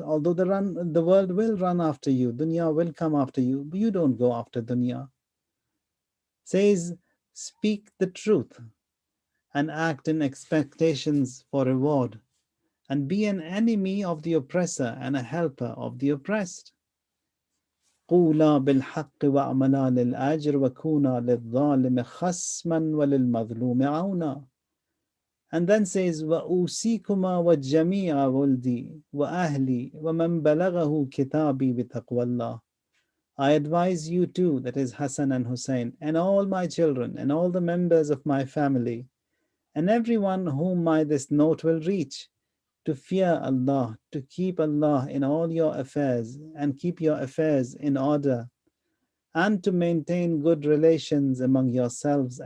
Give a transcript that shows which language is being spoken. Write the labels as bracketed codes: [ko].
[en] Although the world will run after you, dunya will come after you, but you don't go after dunya. Says, speak the truth and act in expectations for reward, and be an enemy of the oppressor and a helper of the oppressed. [ar] قولا بالحق وأعملا للأجر وكونا للظالم خصما وللمظلوم عونا. [en] And then says [ar] وأوصيكما وجميع ولدي وأهلي ومن بلغه كتابي بتقوى الله. [en] I advise you too, that is Hassan and Hussein, and all my children, and all the members of my family, and everyone whom this note will reach, to fear Allah, to keep Allah in all your affairs, and keep your affairs in order, and to maintain good relations among yourselves.